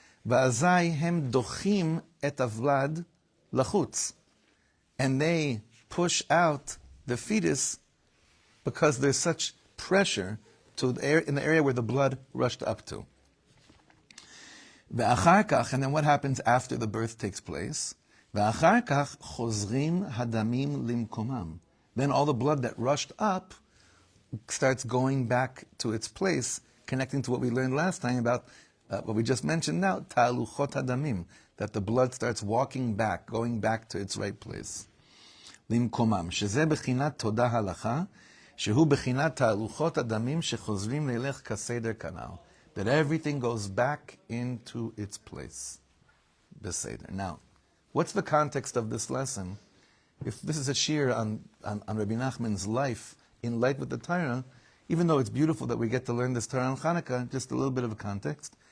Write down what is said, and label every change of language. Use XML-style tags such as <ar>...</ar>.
<he>Ve'azai hem dochim et avlad lachutz.</he> <en>And they push out the fetus because there's such pressure in the area where the blood rushed up to. And then what happens after the birth takes place?</en> <he>ואחר כך חוזרים הדמים למקומם.</he> <en>Then all the blood that rushed up starts going back to its place, connecting to what we learned last time about what we just mentioned now,</en> <he>taluchot hadamim,</he> <en>that the blood starts walking back, going back to its right place.</en> <he>למקומם, שזה בחינת תודה הלכה, שהוא בחינת תהלוכות הדמים שחוזרים ללך כסדר כנ"ל.</he> <en>That everything goes back into its place. Beseder. Now, what's the context of this lesson? If this is a shir on Rebbe Nachman's life in light with the Torah, even though it's beautiful that we get to learn this Torah on Chanukah, just a little bit of a context.</en>